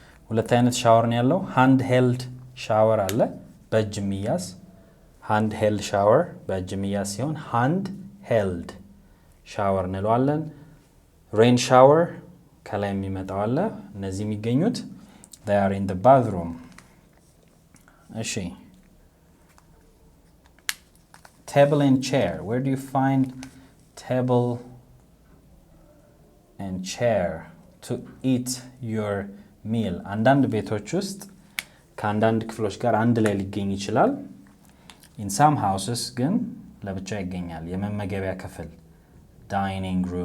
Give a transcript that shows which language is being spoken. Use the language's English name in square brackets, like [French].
[Amharic] ሁለት አይነት ሻወር ነው ያለው። [English] hand held shower [Amharic] አለ በእጅ የሚያዝ hand held shower በእጅ የሚያዝ ሲሆን hand held shower እንለዋለን። [English] rain shower [Amharic] ከላይ የሚመጣው አለ። እነዚህ የሚገኙት [English] they are in the bathroom. [Amharic] እሺ [English] table and chair. Where do you find table and chair to eat your meal? [Amharic] አንዳንድ ቤቶች ውስጥ ከአንዳንድ ክፍሎች ጋር አንድ ላይ ሊገኝ ይችላል። [English] in some houses [Amharic] ግን ለብቻ ይገኛል። የመመገቢያ ክፍል dining